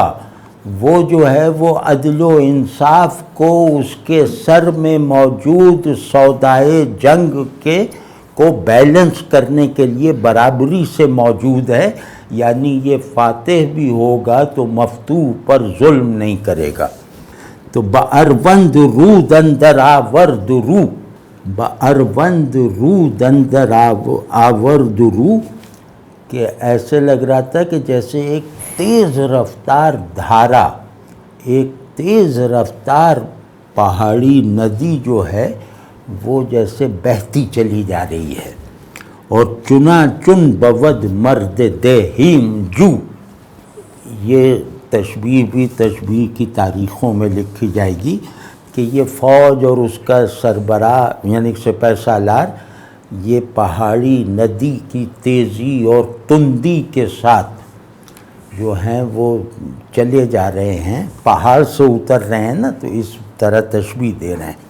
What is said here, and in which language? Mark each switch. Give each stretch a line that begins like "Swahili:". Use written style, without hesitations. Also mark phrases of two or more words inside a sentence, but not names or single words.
Urdu: وہ جو ہے وہ عدل و انصاف کو اس کے سر میں موجود سودائے جنگ کو بیلنس کرنے کے لیے برابری سے موجود ہے. یعنی یہ فاتح بھی ہوگا تو مفتوح پر ظلم نہیں کرے گا.
Persian: تو بَأَرْوَنْد رود اندر آورد رو، بَأَرْوَنْد رود اندر آورد رو،
Urdu: کہ ایسے لگ رہا تھا کہ جیسے ایک تیز رفتار دھارا، ایک تیز رفتار پہاڑی ندی جو ہے وہ جیسے بہتی چلی جا رہی ہے. اور
Persian: چنا چن بود مرد دیہیم جو،
Urdu: یہ تشبیہ بھی تشبیہ کی تاریخوں میں لکھی جائے گی کہ یہ فوج اور اس کا سربراہ یعنی سپہ سالار یہ پہاڑی ندی کی تیزی اور تندی کے ساتھ جو ہیں وہ چلے جا رہے ہیں، پہاڑ سے اتر رہے ہیں نا، تو اس طرح تشبیہ دے رہے ہیں.